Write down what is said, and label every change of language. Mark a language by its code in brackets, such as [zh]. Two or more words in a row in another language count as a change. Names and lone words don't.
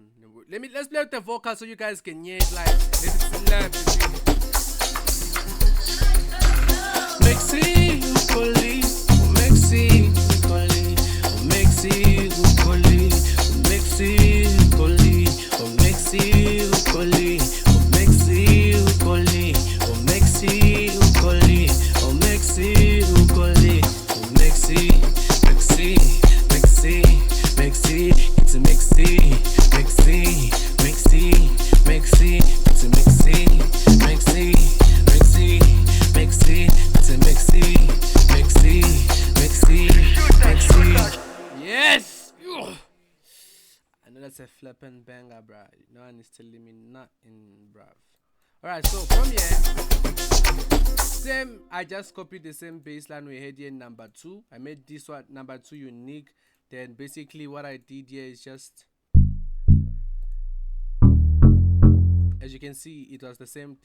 [en] Let's play with the vocal so you guys can hear it. Like, let it slap. Mexi ukoli, Mexi ukoli, Mexi ukoli, Mexi ukoli, Mexi ukoli, Mexi ukoli, Mexi ukoli, Mexi ukoli, Mexi, Mexi, Mexi, Mexi. It's a mixy, mixy, mixy, mixy. It's a mixy, mixy, mixy, mixy. It's a mixy, mixy, mixy, mixy. Yes! I know that's a flippin' banger, bruh. No one is telling me nothing, bruv. Alright, so from here, I just copied the same bass line we had here in number 2. I made this one, number 2, unique. Then basically what I did here is just, as you can see, it was the same thing.